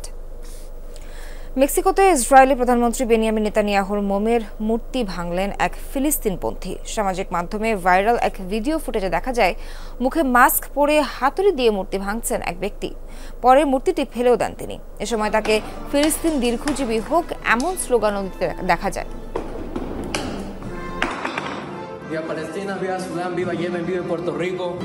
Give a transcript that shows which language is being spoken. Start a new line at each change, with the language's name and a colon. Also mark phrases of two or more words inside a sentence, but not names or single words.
Bangla: মেক্সিকোতে ইসরায়েলি প্রধানমন্ত্রী বেনিয়ামিন নেতানিয়াহুর মোমের মূর্তি ভাঙলেন এক ফিলিস্তিনপন্থী। সামাজিক মাধ্যমে ভাইরাল এক ভিডিও ফুটেজে দেখা যায় মুখে মাস্ক পরে হাতুড়ি দিয়ে মূর্তি ভাঙছেন এক ব্যক্তি। পরে মূর্তিটি ফেলেও দেন তিনি। এ সময় তাকে ফিলিস্তিন দীর্ঘজীবী হোক এমন স্লোগানও দিতে দেখা যায়।
Spanish: Viva Palestina, viva Sudán, viva Yemen, viva Puerto Rico.